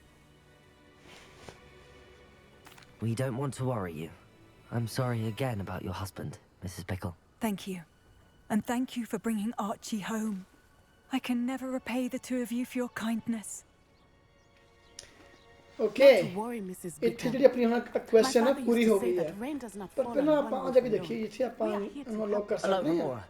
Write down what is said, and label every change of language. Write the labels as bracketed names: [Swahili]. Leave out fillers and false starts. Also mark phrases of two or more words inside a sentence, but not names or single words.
[English] We don't want to worry you. I'm sorry again about your husband, Mrs. Bickle. Thank you. And thank you for bringing Archie home. I can never repay the two of you for your kindness. ਓਕੇ Not to worry, Mrs. [Punjabi] ਇੱਥੇ [English] Bickle. [Punjabi] ਜਿਹੜੀ ਆਪਣੀ ਹੁਣ ਕੁਐਸਟ ਹੈ [English] My [Punjabi] ਨਾ [English] father [Punjabi] ਪੂਰੀ [English] used [Punjabi] ਹੋ [English] to say [Punjabi] ਗਈ ਹੈ [English] that rain does not [Punjabi] ਪਰ [English] fall [Punjabi] ਪਹਿਲਾਂ [English] on [Punjabi] ਆਪਾਂ [English] one [Punjabi] ਆ ਜਾ ਕੇ [English] who [Punjabi] ਦੇਖੀਏ [English] knows. [Punjabi] ਜਿੱਥੇ ਆਪਾਂ [English] We are here to [Punjabi] ਇਹਨੂੰ ਅਨਲੌਕ ਕਰ [English] Aloha [Punjabi] ਸਕਦੇ ਹਾਂ [English] Mora.